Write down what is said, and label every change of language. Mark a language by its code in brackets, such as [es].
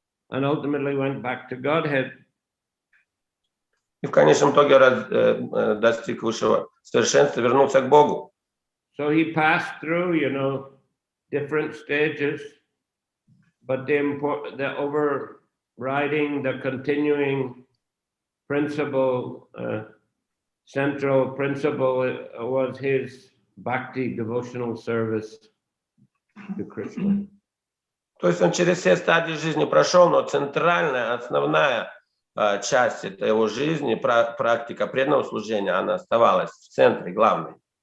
[en] And ultimately went back to Godhead. [ru] И в конечном итоге достиг высшего совершенства, вернулся к Богу. [en] So he passed through, you know, different stages, but the overriding, the continuing principle, central principle was his bhakti devotional service to Krishna. [ru] То есть он через все стадии жизни прошел, но центральная, основная часть этой его жизни, практика преданного служения, она оставалась в центре, главной.